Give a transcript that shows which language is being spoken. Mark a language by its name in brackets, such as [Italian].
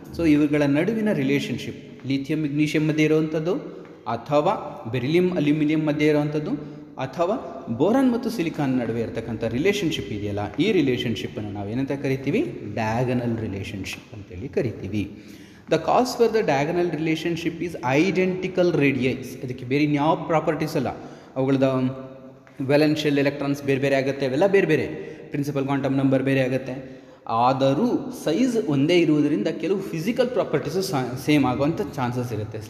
[Kannada] So ಇವುಗಳ ನಡುವಿನ relationship lithium magnesium ಮಧ್ಯೆ ಇರುವಂಥದ್ದು, ಅಥವಾ ಬೆರಿಲಿಯಂ ಅಲ್ಯೂಮಿನಿಯಂ ಮಧ್ಯೆ ಇರುವಂಥದ್ದು, ಅಥವಾ ಬೋರಾನ್ ಮತ್ತು ಸಿಲಿಕಾನ್ ನಡುವೆ ಇರತಕ್ಕಂಥ ರಿಲೇಷನ್ಶಿಪ್ ಇದೆಯಲ್ಲ, ಈ ರಿಲೇಷನ್ಶಿಪ್ಪನ್ನು ನಾವು ಏನಂತ ಕರಿತೀವಿ? ಡಯಾಗನಲ್ ರಿಲೇಷನ್ಶಿಪ್ ಅಂತೇಳಿ ಕರಿತೀವಿ. [English] The cause for the diagonal relationship is identical radii. [Kannada] ಅದಕ್ಕೆ ಬೇರೆ ಇನ್ಯಾವ ಪ್ರಾಪರ್ಟೀಸ್ ಅಲ್ಲ. ಅವುಗಳದ ವೆಲೆನ್ಷಿಯಲ್ ಎಲೆಕ್ಟ್ರಾನ್ಸ್ ಬೇರೆ ಬೇರೆ ಆಗುತ್ತೆ, ಅವೆಲ್ಲ ಬೇರೆ ಬೇರೆ, ಪ್ರಿನ್ಸಿಪಲ್ ಕ್ವಾಂಟಮ್ ನಂಬರ್ ಬೇರೆ ಆಗುತ್ತೆ. ಆದರೂ ಸೈಜ್ ಒಂದೇ ಇರುವುದರಿಂದ ಕೆಲವು ಫಿಸಿಕಲ್ ಪ್ರಾಪರ್ಟೀಸು ಸೇಮ್ ಆಗುವಂಥ ಚಾನ್ಸಸ್ ಇರುತ್ತೆ.